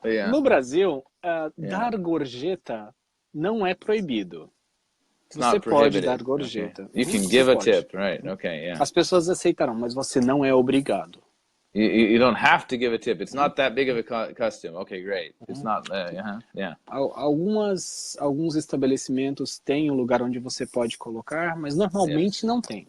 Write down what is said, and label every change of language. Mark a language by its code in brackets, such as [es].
[pt] No Brasil, dar gorjeta não é proibido. Você pode dar gorjeta. [en] You can give a tip, right? Okay, yeah. [pt] As pessoas aceitarão, mas você não é obrigado. [en] You don't have to give a tip. It's not that big of a custom. Okay, great. It's not, yeah. [pt] Alguns estabelecimentos têm um lugar onde você pode colocar, mas normalmente não tem.